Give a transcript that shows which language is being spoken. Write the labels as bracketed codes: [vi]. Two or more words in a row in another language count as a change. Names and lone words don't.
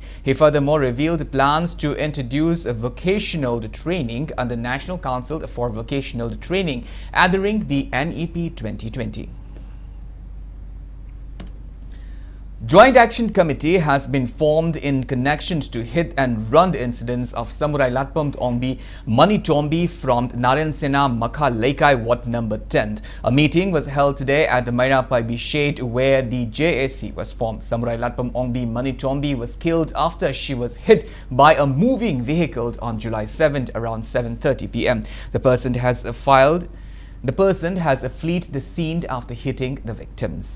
[en] He furthermore revealed plans to introduce a vocational training under National Council for Vocational Training adhering the NEP 2020. Joint Action Committee has been formed in connection to hit and run incidents of Samurai Latpam Ongbi Mani Tombi from Narayan Sena Makha Laikai Ward number 10. A meeting was held today at the Mairapai Shade where the JAC was formed. Samurai Latpam Ongbi Mani Tombi was killed after she was hit by a moving vehicle on July 7th around 7:30 p.m. The person has fled the scene after hitting the victims.